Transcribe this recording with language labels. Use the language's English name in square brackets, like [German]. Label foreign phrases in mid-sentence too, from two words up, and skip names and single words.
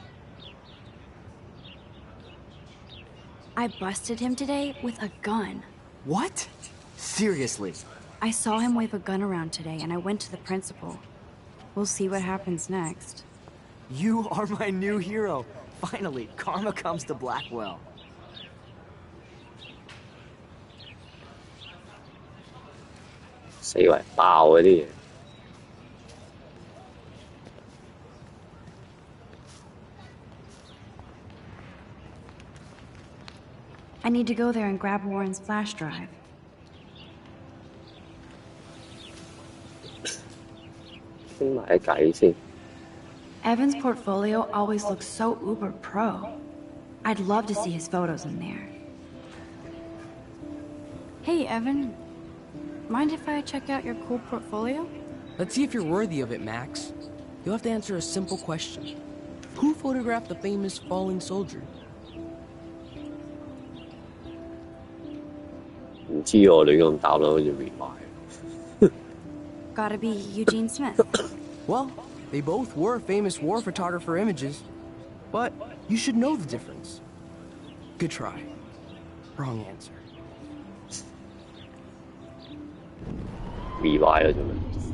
[English] I busted him today with a gun. What? Seriously? I saw him wave a gun around today, and I went to the principal. We'll see what happens next. You are my new hero. Finally, karma comes to Blackwell. [Cantonese] 四圍爆嗰啲嘢。 [English] I need to go there and grab Warren's flash drive. [Cantonese] 傾埋啲偈先。 [English] Evan's portfolio always looks so uber pro. I'd love to see his photos in there. Hey, Evan. Mind if I check out your cool portfolio? Let's see if you're worthy of it, Max. You'll have to answer a simple question. Who photographed the famous falling soldier? [Cantonese] 唔知我亂咁答啦，好似 rewind。 [English] Gotta be Eugene Smith. Well, they both were famous war photographer images. But you should know the difference. Good try. Wrong answer. [Cantonese] rewind 啦，做咩？